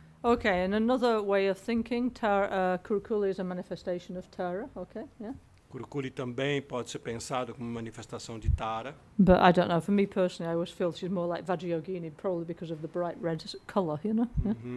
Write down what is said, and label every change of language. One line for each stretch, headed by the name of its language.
English: Okay, and another way of thinking, Kurukulle is a manifestation of Tara, okay, yeah?
Portuguese: Kurukulle também pode ser pensado como manifestação de Tara.
English: But I don't know, for me personally, I always feel she's more like Vajrayogini, probably because of the bright red colour, you know? Yeah?